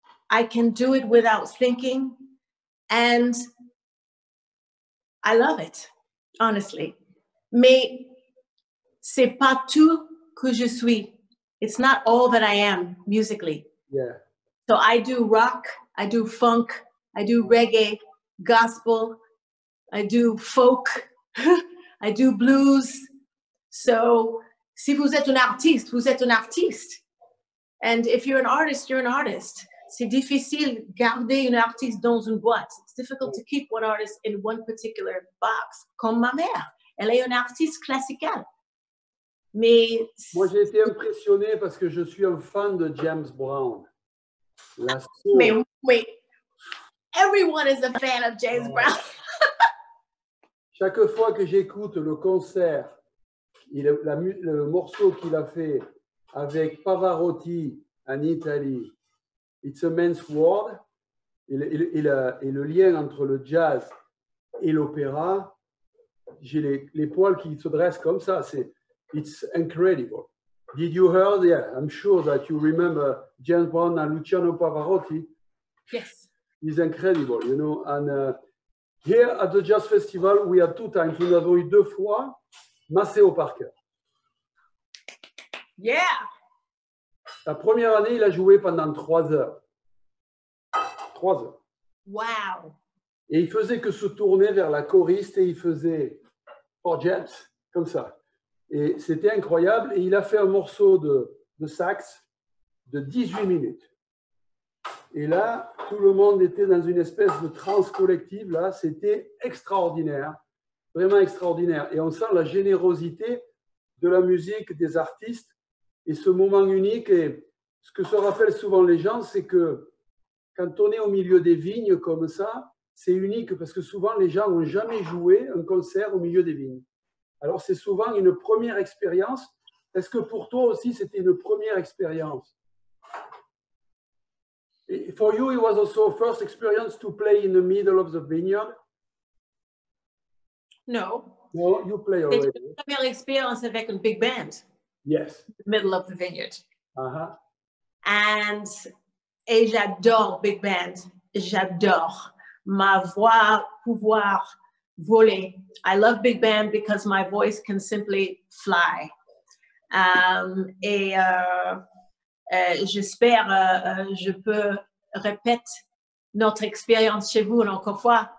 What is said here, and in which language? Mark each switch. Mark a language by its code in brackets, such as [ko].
[en] I can do it without thinking. And I love it, honestly. [fr] Mais c'est pas tout que je suis. [en] It's not all that I am musically. Yeah. So I do rock, I do funk, I do reggae, gospel, I do folk, I do blues. [fr] So si vous êtes un artiste, vous êtes un artiste. [en] And if you're an artist, you're an artist. [fr] c'est difficile de garder un artiste dans une boîte. [en] It's difficult to keep one artist in one particular box. [fr] Comme ma mère, elle est une artiste classical. Mais moi, j'ai été impressionné parce que je suis un fan de James Brown. La soul. [en] mais wait, everyone is a fan of James Brown. [fr] Chaque fois que j'écoute le concert, le morceau qu'il a fait avec Pavarotti en Italie, It's a Man's World, et le lien entre le jazz et l'opéra, j'ai les poils qui se dressent comme ça. [en] It's incredible. Did you hear? Yeah, I'm sure that you remember James Brown and Luciano Pavarotti. Yes. It's incredible, you know. And here at the Jazz Festival, we had 2 times. [fr] Nous avons eu 2 fois Maceo Parker. [en] Yeah. [fr] La première année, il a joué pendant 3 heures. 3 heures. [en] Wow. [fr] Et il faisait que se tourner vers la choriste et il faisait For James, comme ça. Et c'était incroyable. Et il a fait un morceau de sax de 18 minutes. Et là, tout le monde était dans une espèce de transe collective. Là, c'était extraordinaire, vraiment extraordinaire. Et on sent la générosité de la musique, des artistes. Et ce moment unique, et ce que se rappellent souvent les gens, c'est que quand on est au milieu des vignes comme ça, c'est unique parce que souvent les gens n'ont jamais joué un concert au milieu des vignes. Alors c'est souvent une première expérience. Est-ce que pour toi aussi c'était une première expérience? [en] For you, it was also a first experience to play in the middle of the vineyard? No. No, you play [fr] C'est [en] already. [fr] une première expérience avec une big band. [en] Yes. In the middle of the vineyard. Uh-huh. [fr] Et j'adore big band. J'adore ma voix pouvoir voler. [en] I love big band because my voice can simply fly. [fr] J'espère je peux répéter notre expérience chez vous encore une fois.